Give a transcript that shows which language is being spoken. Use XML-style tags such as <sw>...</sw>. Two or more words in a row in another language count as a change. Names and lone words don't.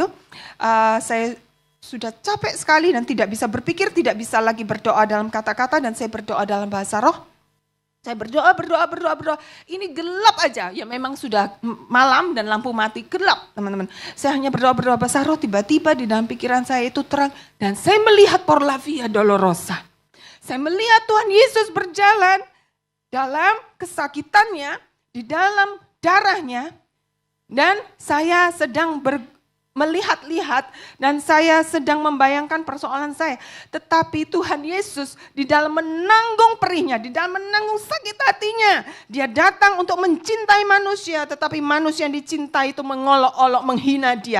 <id>Saya sudah capek sekali dan tidak bisa berpikir, tidak bisa lagi berdoa dalam kata-kata dan saya berdoa dalam bahasa roh. Saya berdoa. Ini gelap aja. Ya memang sudah malam dan lampu mati, gelap teman-teman. Saya hanya berdoa bahasa roh, tiba-tiba di dalam pikiran saya itu terang. Dan saya melihat</id> <es>por la via dolorosa.</es> <id>Saya melihat Tuhan Yesus berjalan dalam kesakitannya, di dalam darahnya, dan saya sedang melihat-lihat dan saya sedang membayangkan persoalan saya. Tetapi Tuhan Yesus di dalam menanggung perihnya, di dalam menanggung sakit hatinya, dia datang untuk mencintai manusia, tetapi manusia yang dicintai itu mengolok-olok, menghina dia.</id>